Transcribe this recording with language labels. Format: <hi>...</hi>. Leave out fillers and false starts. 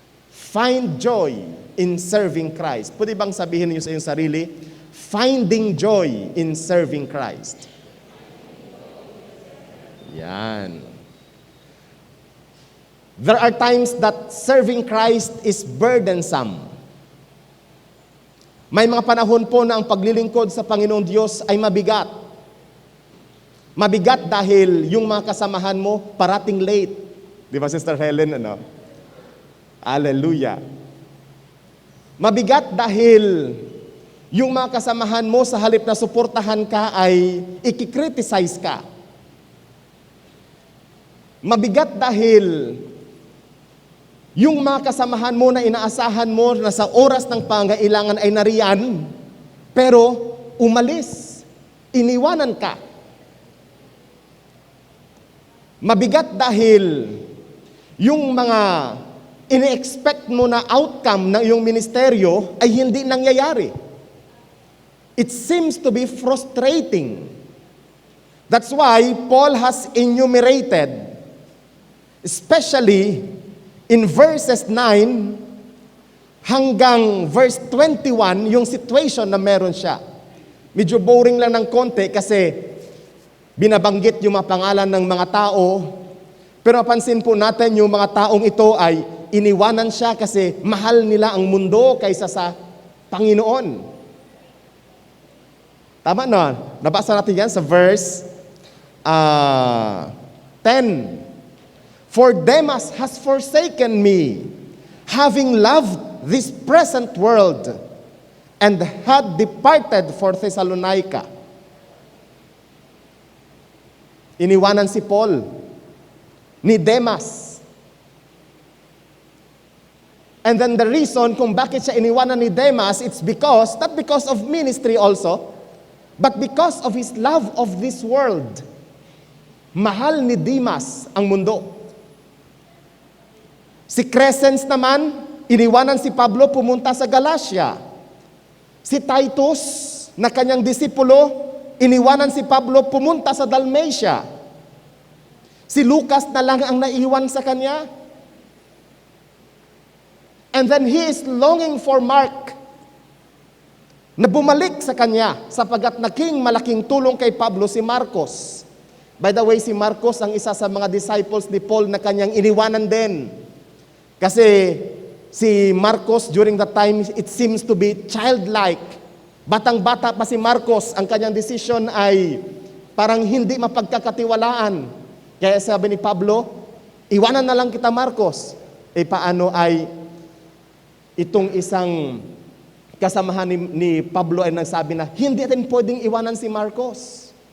<en>Find joy in serving Christ.</en> <tl>Pwede bang sabihin niyo sa iyong sarili,</tl> <en>finding joy in serving Christ?</en> <tl>Yan.</tl> <en>There are times that serving Christ is burdensome.</en> <tl>May mga panahon po na ang paglilingkod sa Panginoong Diyos ay mabigat. Mabigat dahil yung mga kasamahan mo parating late. Di ba, Sister Helen? Hallelujah. Mabigat dahil yung mga kasamahan mo sa halip na suportahan ka ay ikikriticize ka. Mabigat dahil yung mga kasamahan mo na inaasahan mo na sa oras ng pangailangan ay nariyan, pero umalis, iniwanan ka. Mabigat dahil yung mga ini-expect mo na outcome ng iyong ministeryo ay hindi nangyayari.</tl> <en>It seems to be frustrating. That's why Paul has enumerated, especially in verses 9 hanggang verse 21,</en> <tl>yung situation na meron siya. Medyo boring lang ng konti kasi binabanggit yung mga pangalan ng mga tao, pero napansin po natin yung mga taong ito ay iniwanan siya kasi mahal nila ang mundo kaysa sa Panginoon. Tama na? Nabasa natin yan sa verse 10.</tl> <en>For Demas has forsaken me, having loved this present world, and had departed for Thessalonica.</en> <tl>Iniwanan si Paul ni Demas.</tl> <en>And then the reason</en> <tl>kung bakit siya iniwanan ni Demas,</tl> <en>it's because, not because of ministry also, but because of his love of this world.</en> <tl>Mahal ni Demas ang mundo. Si Crescens naman, iniwanan si Pablo, pumunta sa Galacia. Si Titus, na kanyang disipulo, iniwanan si Pablo, pumunta sa Dalmatia. Si Lucas na lang ang naiwan sa kanya.</tl> <en>And then he is longing for Mark</en> <tl>na bumalik sa kanya sapagat naging malaking tulong kay Pablo si Marcos.</tl> <en>By the way,</en> <tl>si Marcos ang isa sa mga disciples ni Paul na kanyang iniwanan din. Kasi si</tl> <en>Marcos during that time, it seems to be childlike.</en> <tl>Batang-bata pa si Marcos, ang kanyang decision ay parang hindi mapagkakatiwalaan. Kaya sabi ni Pablo, iwanan na lang kita Marcos. Paano ay itong isang kasamahan ni Pablo ay nagsabi na, hindi natin pwedeng iwanan si Marcos.</tl>